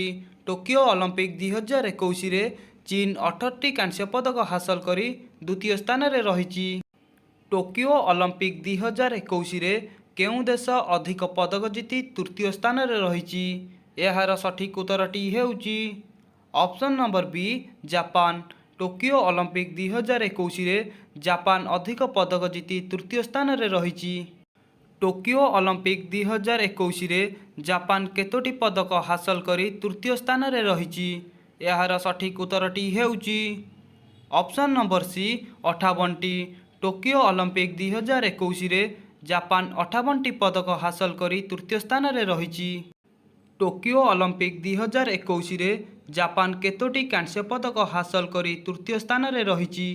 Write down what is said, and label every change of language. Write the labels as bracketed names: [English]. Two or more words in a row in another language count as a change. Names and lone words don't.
[Odia] ଟୋକିଓ ଅଲିମ୍ପିକ 2021 ରେ ଚୀନ 18ଟି କାଂସ୍ୟ ପଦକ ହାସଲ କରି ଦ୍ୱିତୀୟ ସ୍ଥାନ ରେ ରହିଛି। ଟୋକିଓ ଅଲିମ୍ପିକ 2021 ରେ କେଉଁ ଦେଶ ଅଧିକ ପଦକ ଜିତି ତୃତୀୟ ସ୍ଥାନ ରେ ରହିଛି? ଏହାର ସଠିକ ଉତ୍ତରଟି ହେଉଛି [English] option number B [Odia] जापान। ଟୋକିଓ ଅଲିମ୍ପିକ 2021 ରେ ଜାପାନ ଅଧିକ ପଦକ ଜିତି ତୃତୀୟ ସ୍ଥାନ ରେ ରହିଛି। ଟୋକିଓ ଅଲିମ୍ପିକ 2021 ରେ ଜାପାନ କେତୋଟି ପଦକ ହାସଲ କରି ତୃତୀୟ ସ୍ଥାନ ରେ ରହିଛି? ଏହାର ସଠିକ ଉତ୍ତରଟି ହେଉଛି [English] option number C [Odia] 58टी। ଟୋକିଓ ଅଲିମ୍ପିକ 2021 ରେ ଜାପାନ 58ଟି ପଦକ ହାସଲ କରି ତୃତୀୟ ସ୍ଥାନ ରେ ରହିଛି। ଟୋକିଓ ଅଲିମ୍ପିକ 2021 ରେ ଜାପାନ କେତୋଟି କାଂସ୍ୟ ପଦକ ହାସଲ କରି ତୃତୀୟ ସ୍ଥାନ ରେ ରହିଛି?